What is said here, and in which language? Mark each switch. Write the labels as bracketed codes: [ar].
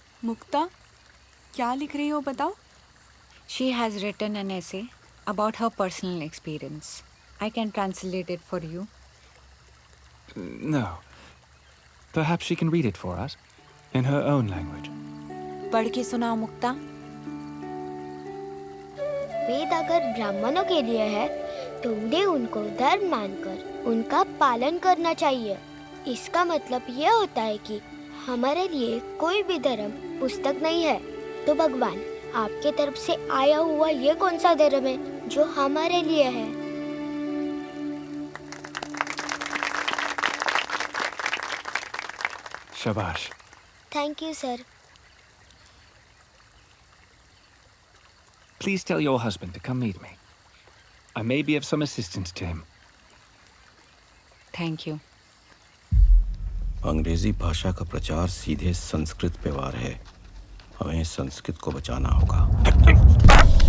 [hi] मुक्ता, क्या लिख रही हो बताओ? [en] She has written an essay about her personal experience. I can translate it for you. No. Perhaps she can read it for us, in her own language. [hi] पढ़ के सुनाओ मुक्ता. वेद अगर ब्राह्मणों के लिए है तो उन्हें उनको धर्म मानकर उनका पालन करना चाहिए. इसका मतलब यह होता है कि हमारे लिए कोई भी धर्म पुस्तक नहीं है. तो भगवान आपके तरफ से आया हुआ ये कौन सा धर्म है जो हमारे लिए है? Shabash. [en] Thank you, sir. Please tell your husband to come meet me. I may be of some assistance to him. Thank you. [hi] अंग्रेजी भाषा का प्रचार सीधे संस्कृत पे वार है. हमें संस्कृत को बचाना होगा.